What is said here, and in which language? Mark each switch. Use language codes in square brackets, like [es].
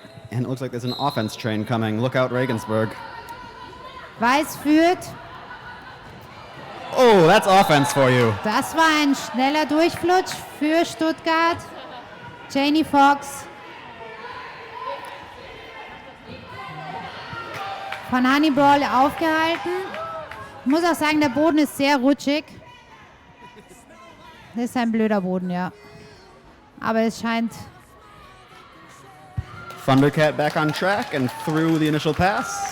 [en] And it looks like there's an offense train coming. Look out, Regensburg. [de] Weiß führt. [en] Oh, that's offense for you. [de] Das war ein schneller Durchflutsch für Stuttgart. Janie Fox. Von Hannibal aufgehalten. Ich muss auch sagen, der Boden ist sehr rutschig. Das ist ein blöder Boden, ja. Aber es scheint... [en] Thundercat back on track and through the initial pass.